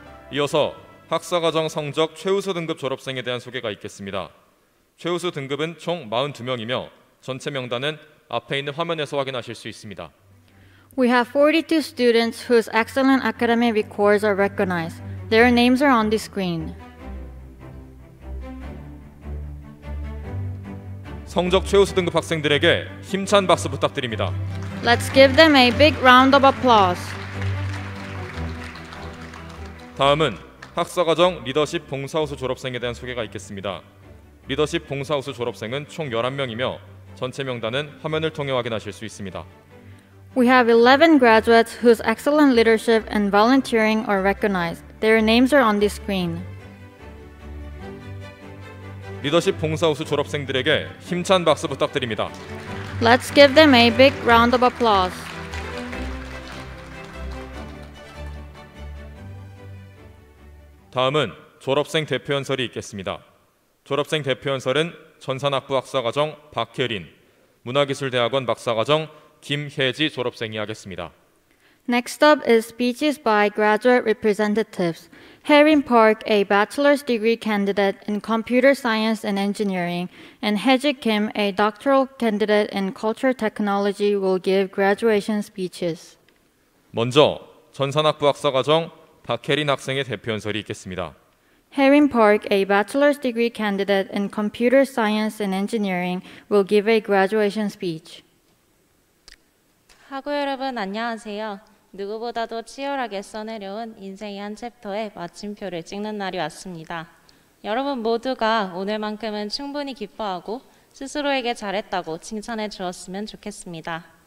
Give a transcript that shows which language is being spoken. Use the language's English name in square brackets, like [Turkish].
[Korean] 이어서 학사과정 성적 최우수 등급 졸업생에 대한 소개가 있겠습니다. 최우수 등급은 총 42명이며 전체 명단은 앞에 있는 화면에서 확인하실 수 있습니다. [English] We have 42 students whose excellent academic records are recognized. Their names are on the screen. [Korean] 성적 최우수 등급 학생들에게 힘찬 박수 부탁드립니다. [English] Let's give them a big round of applause. [Korean] 다음은 학사과정 리더십 봉사우수 졸업생에 대한 소개가 있겠습니다. 리더십 봉사우수 졸업생은 총 11명이며 전체 명단은 화면을 통해 확인하실 수 있습니다. [English] We have 11 graduates whose excellent leadership and volunteering are recognized. Their names are on the screen. [Korean] 리더십 봉사우수 졸업생들에게 힘찬 박수 부탁드립니다. [English] Let's give them a big round of applause. [Korean] 다음은 졸업생 대표연설이 있겠습니다. 졸업생 대표연설은 전산학부 학사과정 박혜린, 문화기술대학원 박사과정 김혜지 졸업생이 하겠습니다. [English] Next up is speeches by graduate representatives. Haerin Park, a bachelor's degree candidate in computer science and engineering, and Haeji Kim, a doctoral candidate in culture technology, will give graduation speeches. [Korean] 먼저 전산학부 학사과정 박혜린 학생의 대표연설이 있겠습니다. [English] Haerin Park, a bachelor's degree candidate in computer science and engineering, will give a graduation speech. [Korean] 학우 여러분 안녕하세요. 누구보다도 치열하게 써내려온 인생의 한 챕터에 마침표를 찍는 날이 왔습니다. 여러분 모두가 오늘만큼은 충분히 기뻐하고 스스로에게 잘했다고 칭찬해 주었으면 좋겠습니다.